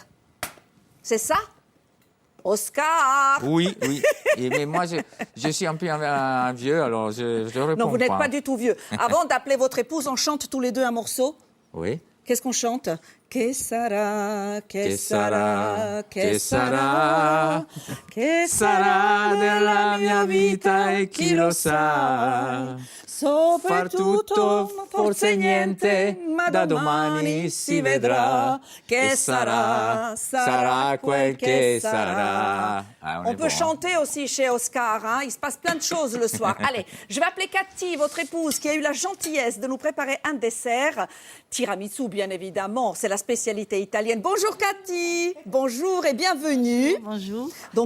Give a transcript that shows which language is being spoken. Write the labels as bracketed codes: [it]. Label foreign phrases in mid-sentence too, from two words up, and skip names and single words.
[fr] C'est ça? Oscar! Oui. Mais moi, je suis un peu un vieux, alors je réponds Non, vous n'êtes pas du tout vieux. Avant d'appeler votre épouse, on chante tous les deux un morceau. Oui. Qu'est-ce qu'on chante? [it] Que sera, que Que sera, sarà, que che sera, que sarà della mia vita e chi lo sa. Far tutto, forse niente, ma da domani si vedrà. Che sarà, sarà quel che sarà. Ah, [fr] On est peut bon, hein. chanter aussi chez Oscar, hein. Il se passe plein de choses le soir. Allez, je vais appeler Cathy, votre épouse, qui a eu la gentillesse de nous préparer un dessert. Tiramisu, bien évidemment, c'est la spécialité italienne. Bonjour Cathy, bonjour et bienvenue. Bonjour. Donc,